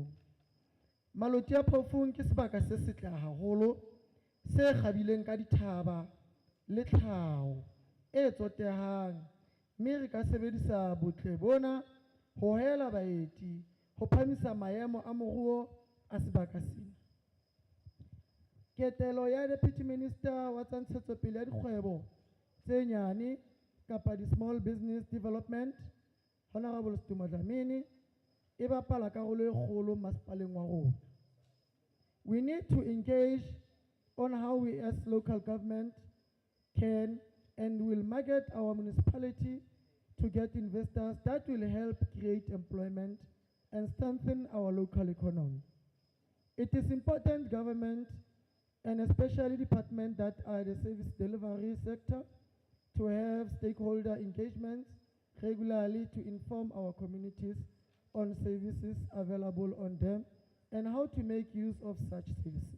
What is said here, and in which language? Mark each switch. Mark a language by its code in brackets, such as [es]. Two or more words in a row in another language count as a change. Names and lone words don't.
[st] Maluti a Phofung ke sebaka se setle haholo se kgabileng ka dithaba le tlhaho e tsotehang, mme re ka sebedisa botle bona ho hela baeti ho phamisa maemo a moruo a sebaka sena. Ketelo ya [en] Deputy Minister [st] wa tsa ntshetsopele ya dikgwebo tse nyane kapa [en] di-small business development, [st] Honorable Stuma Dlamini, e bapala karolo e kgolo masepaleng wa rona. [en] We need to engage on how we as local government can and will market our municipality to get investors that will help create employment and strengthen our local economy. It is important government and especially departments that are the service delivery sector to have stakeholder engagements regularly to inform our communities on services available on them and how to make use of such services.